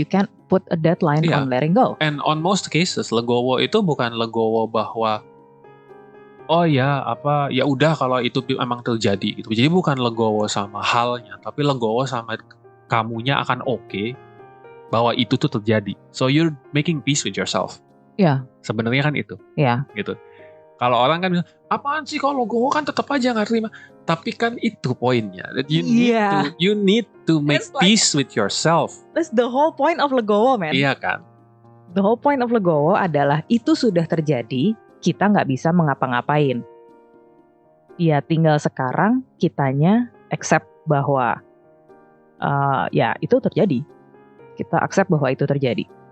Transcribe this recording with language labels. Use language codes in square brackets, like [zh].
[en] You can't put a deadline on letting go. And on most cases, [id] legowo itu bukan legowo bahwa oh ya ya udah kalau itu memang terjadi gitu. Jadi bukan legowo sama halnya, tapi legowo sama kamunya akan oke bahwa itu tuh terjadi. [en] So you're making peace with yourself. [id] Iya. Sebenarnya kan itu. Iya. Gitu. Kalau orang kan bilang, apaan sih kalau legowo kan tetap aja nggak terima. Tapi kan itu poinnya. [en] You need to make peace with yourself. That's the whole point of legowo, man. [id] Iya kan. [en] The whole point of [id] legowo adalah itu sudah terjadi, kita nggak bisa mengapa-ngapain. Ya tinggal sekarang kitanya accept bahwa ya itu terjadi. Kita accept bahwa itu terjadi.